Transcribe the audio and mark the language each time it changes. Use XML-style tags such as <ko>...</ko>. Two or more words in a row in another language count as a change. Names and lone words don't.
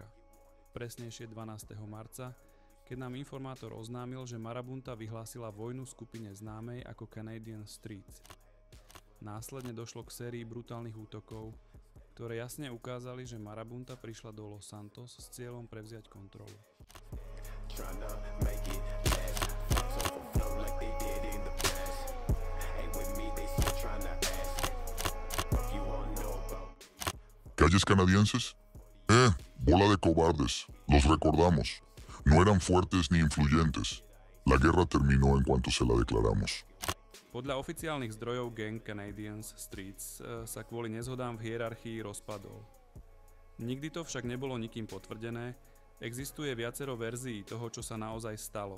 <sk>Presnejšie 12. marca, keď nám informátor oznámil, že Marabunta vyhlásila vojnu skupine známej ako Canadian Streets. Následne došlo k sérii brutálnych útokov, ktoré jasne ukázali, že Marabunta prišla do Los Santos s cieľom prevziať kontrolu.</sk> <es>¿Calles canadienses? Bola de cobardes. Los recordamos. No eran fuertes ni influyentes. La guerra terminó en cuanto se la declaramos.</es> <sk>Podľa oficiálnych zdrojov gang Canadian Streets sa kvôli nezhodám v hierarchii rozpadol. Nikdy to však nebolo nikým potvrdené, existuje viacero verzií toho, čo sa naozaj stalo.</sk>